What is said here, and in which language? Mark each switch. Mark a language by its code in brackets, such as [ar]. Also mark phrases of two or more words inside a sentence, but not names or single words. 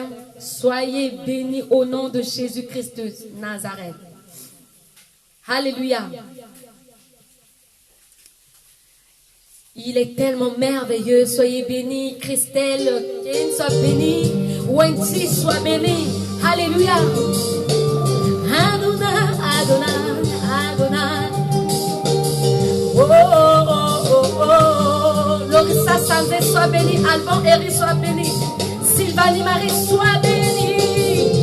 [fr] Soyez bénis au nom de Jésus-Christ de Nazareth. Alléluia. Il est tellement merveilleux. Soyez bénis. Christelle, Ken soit bénie. Wendy soit bénie. Alléluia. Adonai, Adonai, Adonai. Oh, oh, oh, oh, oh. Lorissa Sandé soit bénie. Alban Eri soit bénie. Sylvanie Marie soit bénie.